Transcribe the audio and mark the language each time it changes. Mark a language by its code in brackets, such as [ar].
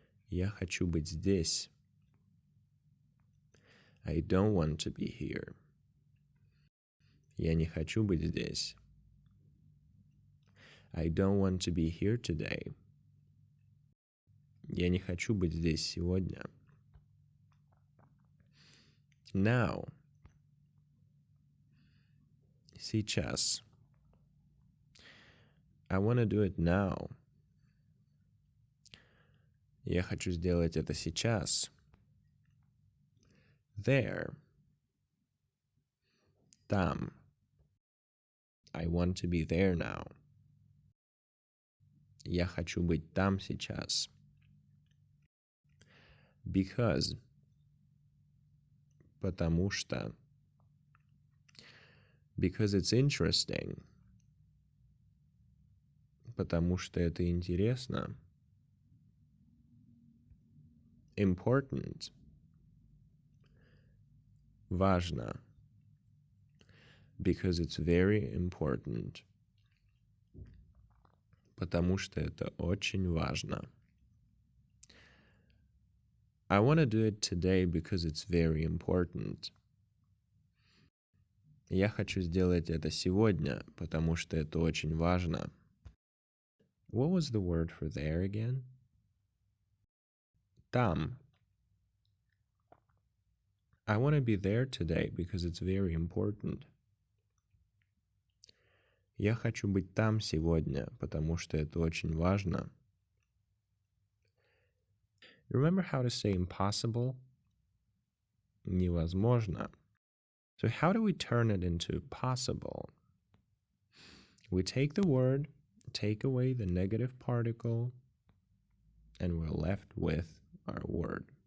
[ru] Я хочу быть здесь. [en] I don't want to be here. [ru] Я не хочу быть здесь. [en] I don't want to be here today. [ru] Я не хочу быть здесь сегодня. [en] Now. [ru] Сейчас. [en] I want to do it now. [ru] Я хочу сделать это сейчас. [en] There. [ru] Там. [en] I want to be there now. [ru] Я хочу быть там сейчас. [en] Because. [ru] Потому что. [en] Because it's interesting. [ru] Потому что это интересно. [en] Important. [ru] Важно. [en] Because it's very important. [ru] Потому что это очень важно. [en] I want to do it today because it's very important. [ru] Я хочу сделать это сегодня, потому что это очень важно. [en] What was the word for there again? [ru] Там. [en] I want to be there today because it's very important. [ru] Я хочу быть там сегодня, потому что это очень важно. [en] Remember how to say impossible? [ru] Невозможно. [en] So how do we turn it into possible? We take the word, take away the negative particle, and we're left with our word.